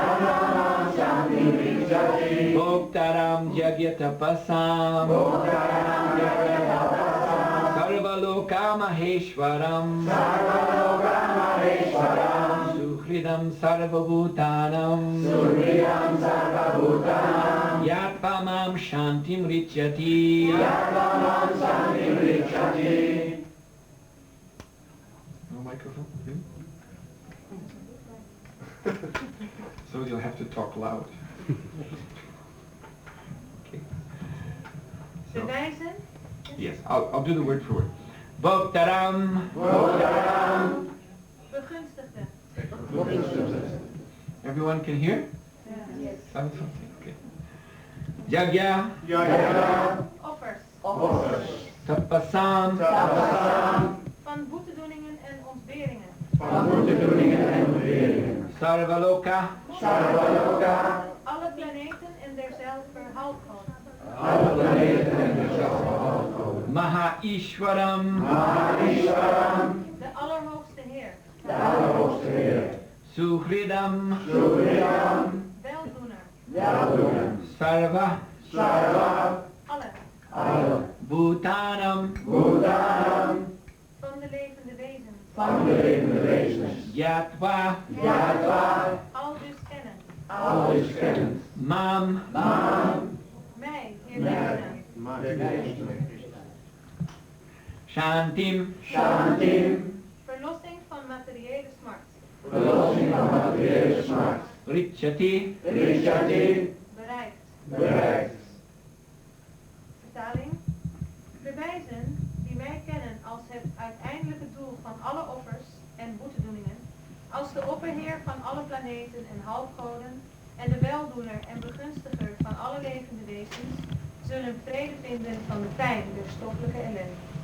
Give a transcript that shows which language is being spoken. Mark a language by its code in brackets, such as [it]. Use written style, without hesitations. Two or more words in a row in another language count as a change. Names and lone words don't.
[sa] भोक्तारं यज्ञतपसां सर्वलोक महेश्वरम् सुहृदं सर्वभूतानाम् सुहृदं सर्वभूतानाम् ज्ञात्वामां शान्तिम् ऋच्छति ज्ञात्वामां शान्तिम् ऋच्छति. [en] No microphone? So you'll have to talk loud. Okay. So, [nl] Bewijzen? [en] yes, I'll do the word for word. [sa] Bhoktaram. Bhoktaram. [nl] Begunstigde. [en] Everyone can hear? Yes. Something, okay. Yagya. [sa] Yagya. [en] Offers. Offers. [sa] Tapasam. Tapasam. [nl] Van boetedoeningen en ontberingen. Van boetedoeningen en ontberingen. [sa] Sarvaloka. Sarvaloka. [nl] Alle planeten en derzelfde halfgoden. Alle planeten en dezelfde halfgoden. [sa] महा ईश्वरम्. महा ईश्वरम्. [nl] De Allerhoogste Heer. De Allerhoogste Heer. [sa] Suhridam. Suhridam. [nl] Weldoener. Weldoener. [sa] Sarva. Sarva. [nl] Alle. Alle. [sa] Bhutanam. Bhutanam. [nl] Van de levende wezens. Van de levende wezens. [sa] Yatva. Yatva. [nl] Al dus kennen. Al is kennend. [sa] Mam. Maam. [nl] Mij, Heer Krishna. [sa] Shantim. Shantim. [nl] Verlossing van materiële smart. Verlossing van materiële smart. [sa] Richyati. Richyati. [nl] Bereikt. Bereikt. Vertaling. Bewijzen die mij kennen als het uiteindelijke doel van alle offers en boetedoeningen, als de opperheer van alle planeten en halfgoden en de weldoener en begunstiger van alle levende wezens, zullen vrede vinden van de pijn der stoffelijke ellende.